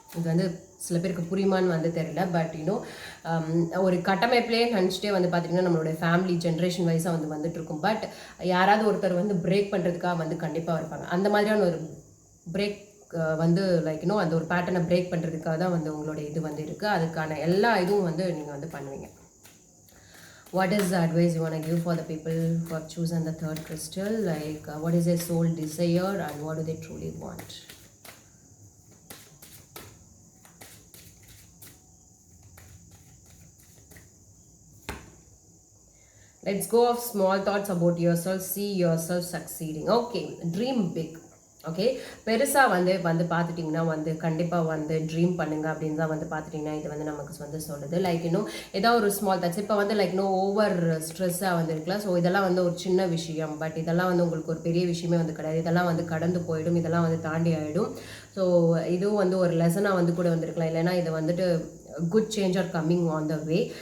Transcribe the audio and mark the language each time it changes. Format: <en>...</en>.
<ta>இது வந்து சில பேருக்கு புரியுமான்னு வந்து தெரியல, பட் ஒரு கட்டமைப்பிலே நினச்சிட்டே வந்து பார்த்திங்கன்னா நம்மளுடைய ஃபேமிலி ஜென்ரேஷன் வைஸாக வந்து வந்துட்டு இருக்கும். பட் யாராவது ஒருத்தர் வந்து பிரேக் பண்ணுறதுக்காக வந்து கண்டிப்பாக இருப்பாங்க. அந்த மாதிரியான ஒரு பிரேக் வந்து லைக் அந்த ஒரு பேட்டர்னை பிரேக் பண்ணுறதுக்காக தான் வந்து உங்களுடைய இது வந்து இருக்குது. அதுக்கான எல்லா இதுவும் வந்து நீங்கள் வந்து பண்ணுவீங்க.</ta> <en>What is the advice you want to give for the people who have chosen the third crystal? Like what is their soul desire and what do they truly want? Let's go of small thoughts about yourself. See yourself succeeding. Okay, dream big.</en> <ta>Okay, பெருசாக வந்து பார்த்துட்டிங்கன்னா வந்து கண்டிப்பாக வந்து dream பண்ணுங்க அப்படின்னு தான் வந்து பார்த்துட்டிங்கன்னா இது வந்து நமக்கு வந்து சொல்லுது. லைக் ஏதாவது ஒரு ஸ்மால் தாட்ஸ் இப்போ வந்து லைக் ஓவர் ஸ்ட்ரெஸ்ஸாக வந்து இருக்கலாம். ஸோ இதெல்லாம் வந்து ஒரு சின்ன விஷயம், பட் இதெல்லாம் வந்து உங்களுக்கு ஒரு பெரிய விஷயமே வந்து கிடையாது. இதெல்லாம் வந்து கடந்து போயிடும், இதெல்லாம் வந்து தாண்டி ஆகிடும். ஸோ இதுவும் வந்து ஒரு லெசனாக வந்து கூட வந்துருக்கலாம், இல்லைன்னா இது வந்துட்டு</ta> <en>Good change are coming on the way.</en>